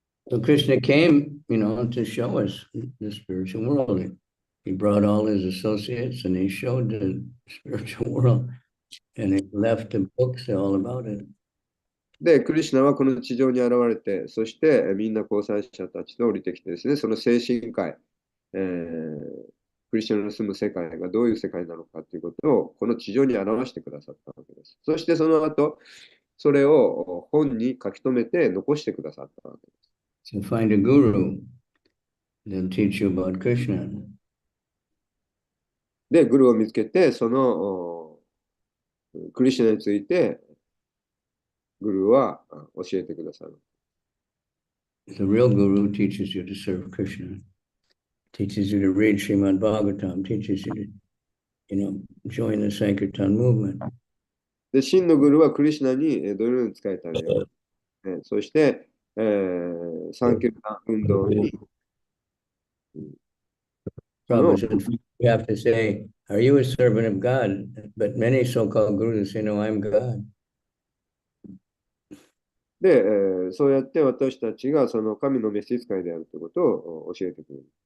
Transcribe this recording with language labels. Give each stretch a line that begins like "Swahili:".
English: So Krishna came, you know, to show us the spiritual world. He brought all his associates and he showed the spiritual world. And it left the books all about it.
Japanese: で、クリシュナはこの地上に現れて、そしてみんな交際者たちと降りてきてですね、その精神界、クリスチャンの住む世界がどういう世界なのかということを、この地上に表してくださったわけです。そしてその後、それを本に書き留めて残してくださったわけです。
English: So find a guru, they'll teach you about Krishna.
Japanese: で、グルを見つけて、そのクリシュナについて、グルは教えてくださる。
English: The real guru teaches you to serve Krishna, teaches you to read Srimad Bhagavatam, teaches you to, join the Sankirtan movement.
Japanese: で、真のグルはクリシュナにどのように仕えたらよい、そして、サンキルタン運動に、
English: Prabhupada said, you have to say, are you a servant of God? But many so-called gurus say, no, I'm God.
Japanese: で、そうやって私たちがその神の召使いであるということを教えてくれる。